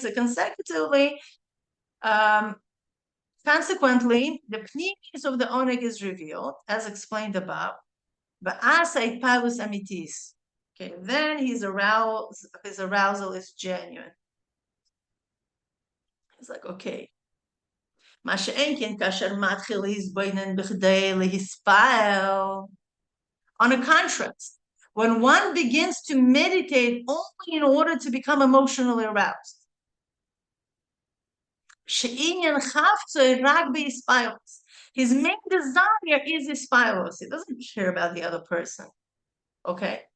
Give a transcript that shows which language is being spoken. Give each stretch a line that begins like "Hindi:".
English: So consecutively, consequently, the pnimiyus of the oneg is revealed, as explained above. Hahispa'alus amitis. Okay, then his arousal is genuine. It's like, okay,
Hebrew: מה שאין כן כאשר מתחיל להתבונן בכדי להיספל.
English: On a contrast, when one begins to meditate only in order to become emotionally aroused, שעניין חפצו רק בהיספלוס. His main desire is hispaalus. He doesn't care about the other person. Okay?